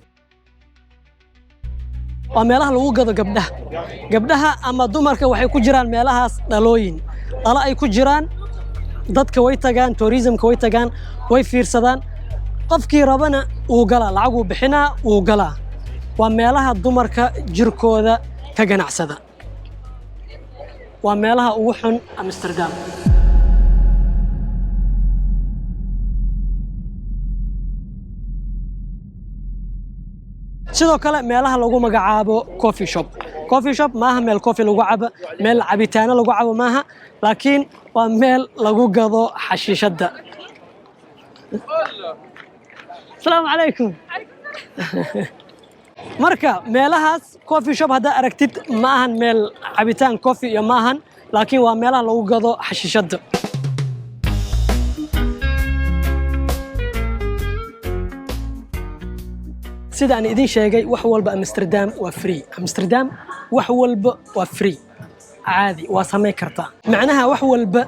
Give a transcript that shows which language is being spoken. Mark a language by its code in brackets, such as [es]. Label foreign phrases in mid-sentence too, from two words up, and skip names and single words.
[so] waa meelaha lagu gado gabdhaha ama dumarka waxay ku jiraan meelahaas dhalooyin dhalo ay ku jiraan dadka way tagaan tourismka way tagaan way fiirsadaan qofkii rabana uu galaa lacag uu bixinaa uu galaa waa meelaha dumarka jirkooda ka ganacsada waa meelaha ugu xun Amsterdam sidoo kale meelaha lagu magacaabo [en] coffee shop [so] maaha meel coffee lagu cabo meel cabitaano lagu cabo maaha laakiin waa meel lagu gado xashiishada [ar] السلام عليكم [so] marka meelahaas [en] coffee shop [so] hadda aragtid maahan meel cabitaan coffee iyo maahan laakiin waa meelaha lagu gado xashiishada sida aan idin sheegay wax walba Amsterdam waa free Amsterdam wax walba waa free caadi waa sameey kartaa macnaha wax walba